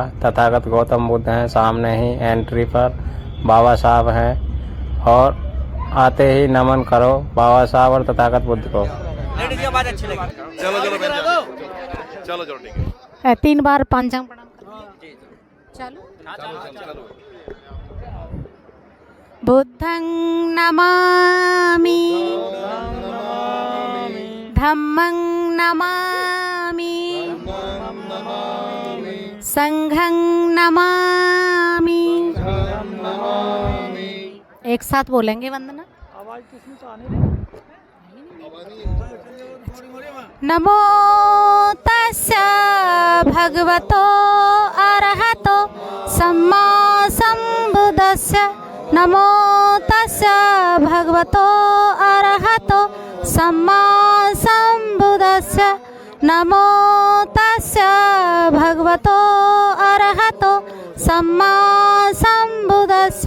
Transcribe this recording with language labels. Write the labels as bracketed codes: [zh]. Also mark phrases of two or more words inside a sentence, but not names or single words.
[hi] तथागत गौतम बुद्ध हैं सामने ही एंट्री पर, बाबा साहब हैं और आते ही नमन करो बाबा साहब और तथागत बुद्ध को। चलो ठीक है। 3 बार पंचांग प्रणाम चलो। [pi] बुद्धं नमामि धम्मं नमामि संघं नमामि। [hi] एक साथ बोलेंगे वंदना। आवाज किसमें तो आने दे। [pi] नमो तस्य भगवतो अरहतो सम्मा संबुद्धस्य। नमो तस्य भगवतो अरहतो सम्मा संबुद्धस्य। नमो तस्य भगवतो अरहतो सम्मा संबुद्धस्य।